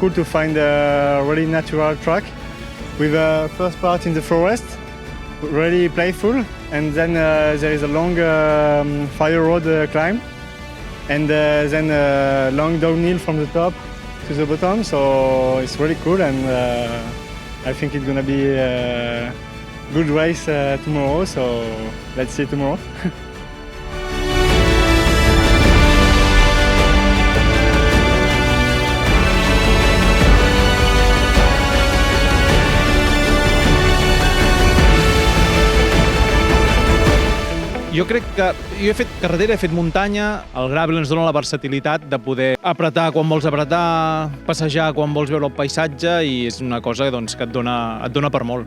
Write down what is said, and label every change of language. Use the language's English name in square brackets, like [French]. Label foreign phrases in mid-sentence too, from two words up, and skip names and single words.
[English] cool to find a really natural track with the first part in the forest, really playful, and then there is a long fire road climb, and then a long downhill from the top to the bottom, so it's really cool, and I think it's gonna be a good race tomorrow, so let's see tomorrow. [Catalan] Jo crec que jo he fet carretera, he fet muntanya, el gravel ens dona la versatilitat de poder apretar quan vols apretar, passejar quan vols veure el paisatge, i és una cosa doncs, que et dona per molt.